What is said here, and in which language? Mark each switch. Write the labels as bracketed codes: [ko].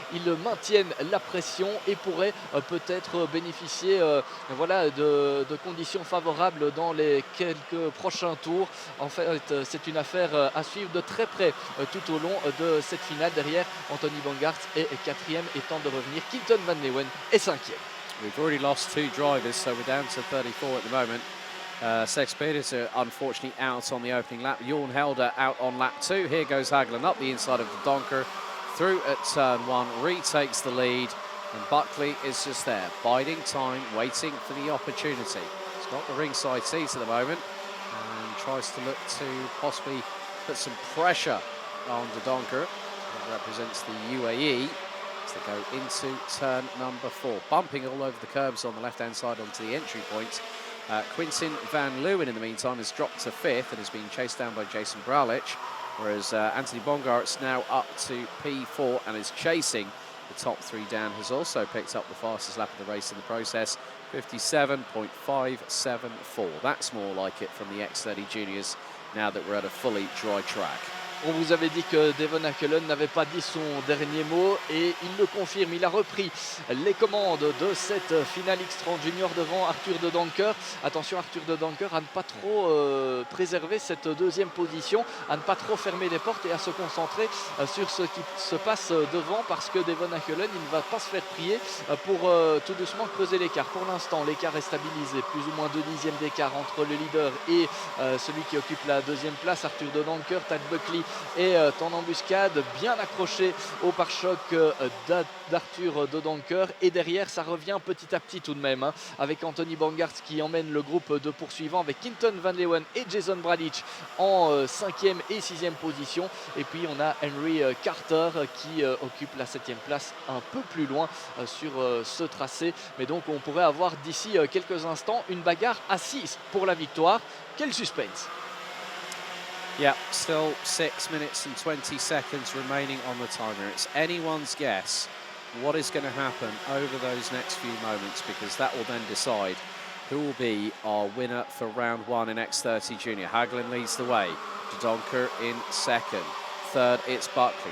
[fr] Ils maintiennent la pression et pourraient peut-être bénéficier voilà, de conditions favorables dans les quelques prochains tours. En fait, c'est une affaire à suivre de très près tout au long de cette finale. Derrière, Anthony Bongarts est 4e et tente de revenir. Quinten van Leeuwen est 5e. [en] We've already lost 2 drivers, so we're down to 34 at the moment. Sex Pedersen unfortunately out on the opening lap. Jorn Helder out on lap 2. Here goes Hagland up the inside of the Donker. Through at turn 1, retakes the lead, and Buckley is just there, biding time, waiting for the opportunity. He's got the ringside seat at the moment and tries to look to possibly put some pressure on de Donker. That represents the UAE as they go into turn number 4, bumping all over the curbs on the left-hand side onto the entry point. Quinten van Leeuwen, in the meantime, has dropped to 5th and has been chased down by Jason Braulich. Whereas Anthony Bongarts now up to P4 and is chasing the top 3 down, has also picked up the fastest lap of the race in the process, 57.574. That's more like it from the X30 juniors now that we're at a fully dry track. [fr] On vous avait dit que Devon Hagland n'avait pas dit son dernier mot et il le confirme. Il a repris les commandes de cette finale X30 junior devant Arthur de Donker. Attention Arthur de Donker à ne pas trop préserver cette 2e position, à ne pas trop fermer les portes et à se concentrer sur ce qui se passe devant, parce que Devon Hagland il ne va pas se faire prier pour tout doucement creuser l'écart. Pour l'instant l'écart est stabilisé, plus ou moins 2 dixièmes d'écart entre le leader et celui qui occupe la 2e place, Arthur de Donker. Tad Buckley est en embuscade, bien accroché au pare-choc d'Arthur de Donker. Et derrière, ça revient petit à petit tout de même, hein, avec Anthony Bongartz qui emmène le groupe de poursuivants, avec Quinton Van Leeuwen et Jason Bradic en 5e et 6e position. Et puis on a Henry Carter qui occupe la 7e place un peu plus loin sur ce tracé. Mais donc on pourrait avoir d'ici quelques instants une bagarre à 6 pour la victoire. Quel suspense! [en] Yeah, still 6 minutes and 20 seconds remaining on the timer. It's anyone's guess what is going to happen over those next few moments, because that will then decide who will be our winner for round 1 in X30 Junior. Hagelin leads the way, De Donker in second. Third, it's Buckley.